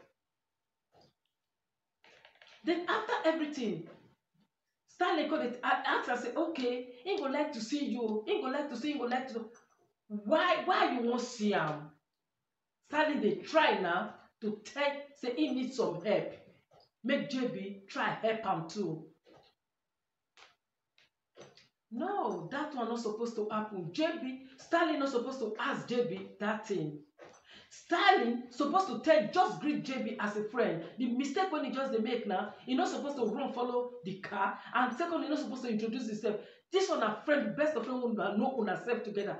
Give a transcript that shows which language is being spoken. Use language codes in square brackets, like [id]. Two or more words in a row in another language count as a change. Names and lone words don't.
[pcm] Then after everything, Stanley go dey ask am say, okay, he go like to see you, he go like to see, he go like to. Why you wan see am? Stanley dey try now to tell say he need some help. Make JB try help am too. No, that one not supposed to happen. Stanley not supposed to ask JB that thing. Stanley supposed to just greet JB as a friend. The mistake when he just dey make now, he not supposed to run follow the car, and secondly, he not supposed to introduce himself. This one a friend, best of friend, una know una self together.